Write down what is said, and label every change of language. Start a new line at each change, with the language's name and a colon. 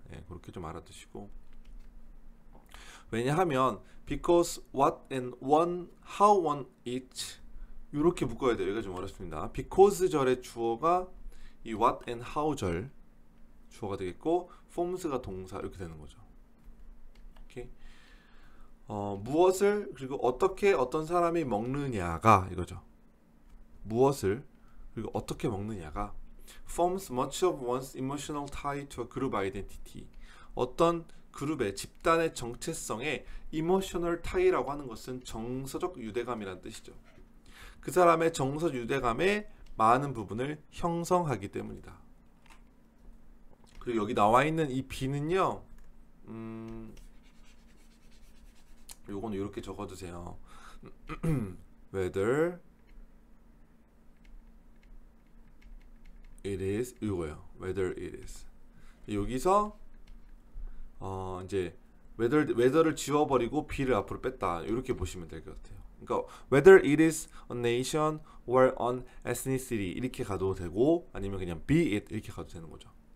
Korean: 예, 그렇게 좀 알아두시고. 왜냐하면
English: because what and one, how one eat
Korean: 이렇게 묶어야 돼요. 여기가 좀 어렵습니다. because 절의 주어가 이 what and how 절 주어가 되겠고 forms가 동사 이렇게 되는 거죠. 오케이. 무엇을 그리고 어떻게 어떤 사람이 먹느냐가 이거죠. 무엇을 그리고 어떻게 먹느냐가
English: forms much of one's emotional tie to a group identity.
Korean: 어떤 그룹의 집단의 정체성에 emotional tie라고 하는 것은 정서적 유대감이라는 뜻이죠. 그 사람의 정서 유대감의 많은 부분을 형성하기 때문이다. 그리고 여기 나와 있는 이 B는요, 요거는 이렇게 적어두세요.
English: whether it is
Korean: 이거예요.
English: whether it is.
Korean: 여기서 이제 whether를 지워버리고 B를 앞으로 뺐다. 이렇게 보시면 될 것 같아요. 그러니까
English: whether it is a nation or an ethnicity
Korean: 이렇게 가도 되고 아니면 그냥 be it 이렇게 가도 되는 거죠.